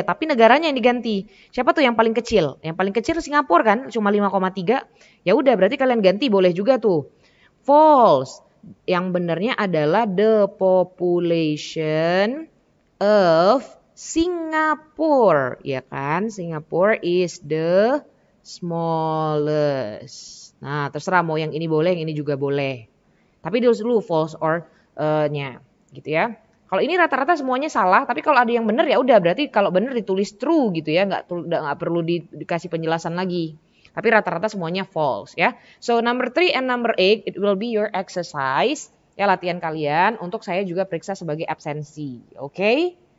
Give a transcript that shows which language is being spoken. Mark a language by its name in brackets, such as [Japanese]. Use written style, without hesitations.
[Indonesian] Tapi negaranya yang diganti. Siapa tuh yang paling kecil? Yang paling kecil Singapura kan. Cuma 5,3. Ya udah berarti kalian ganti boleh juga tuh. False. Yang benernya adalah [English] the population of Singapore, [Indonesian] ya kan? [English] Singapore is the smallest. [Indonesian] Nah, terserah mau yang ini boleh, yang ini juga boleh. Tapi dulu false or nya, gitu ya. Kalau ini rata-rata semuanya salah, tapi kalau ada yang benar ya udah berarti kalau benar ditulis true gitu ya, nggak perlu dikasih penjelasan lagi. Tapi rata-rata semuanya false ya. [English] So number 3 and number 8 it will be your exercise. [Indonesian] Ya latihan kalian untuk saya juga periksa sebagai absensi. Okay?